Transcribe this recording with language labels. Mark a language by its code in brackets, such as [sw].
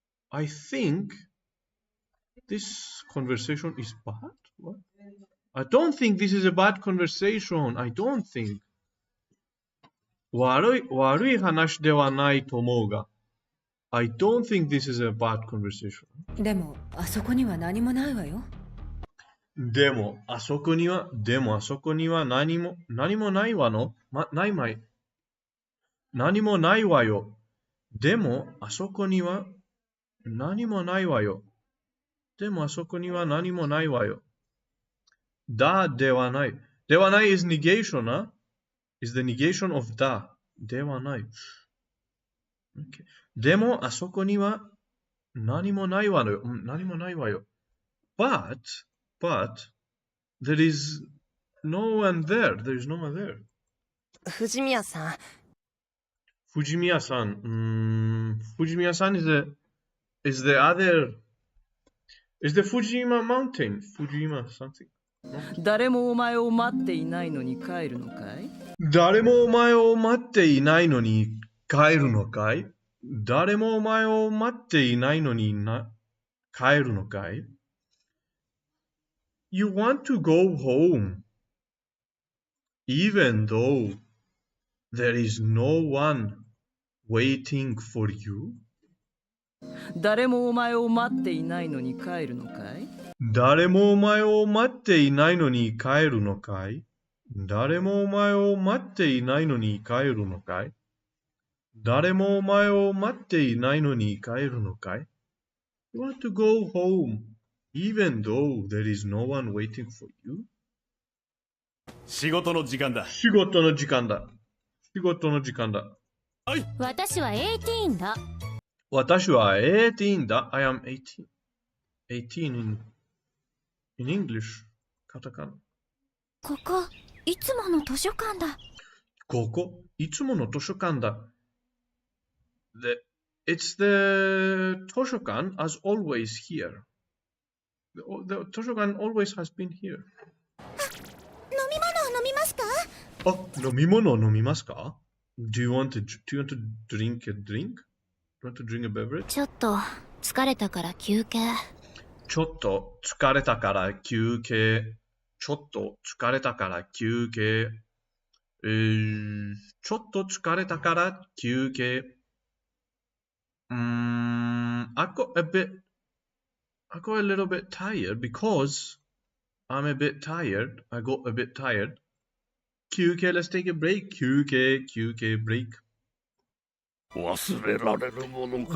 [en] I think this conversation is bad? What? I don't think this is a bad conversation. I don't think. [ja] 悪い話ではないと思うが。 [en] I don't think this is a bad conversation. [ja] でも、あそこには何もないわよ。でも、あそこには何もないわの。何もないわよ。でも、あそこには何もないわよ。でも、あそこには何もないわよ。だではない。 [en] ではない is negation, huh? Is the negation of だ。 [ja] ではない。Okay. でも、あそこには何もないわよ。何もないわよ。 [en] But, there is no one there. There is no one there. [ja] 藤宮さん。藤宮さん。 [en] 藤宮さん is the other. Is the Fujima mountain? Fujima something. [ja] 誰もお前を待っていないのに帰るのかい？誰もお前を待っていないのに帰るのかい？誰もお前を待っていないのに帰るのかい？ [en] You want to go home, even though there is no one waiting for you? [ja] 誰もお前を待っていないのに帰るのかい？誰もお前を待っていないのに帰るのかい？誰もお前を待っていないのに帰るのかい？誰もお前を待っていないのに帰るのかい？ [en] You want to go home, even though there is no one waiting for you? [ja] 仕事の時間だ。仕事の時間だ。仕事の時間だ。私は18だ。私は18だ。 [en] I am 18. 18 in English. カタカナ。 [ja] ここ、いつもの図書館だ。ここ、いつもの図書館だ。 [en] It's the 図書館 as always here. The 図書館 always has been here. [ja] 飲み物を飲みますか？飲み物を飲みますか？ [en] Do you want to drink a drink? Do you want to drink a beverage? [ja] ちょっと疲れたから休憩。ちょっと疲れたから休憩。ちょっと疲れたから休憩。ちょっと疲れたから休憩。 [en] I got a little bit tired because I'm a bit tired. I got a bit tired. 休憩 let's take a break. 休憩 break. [ja] 忘れられるものか。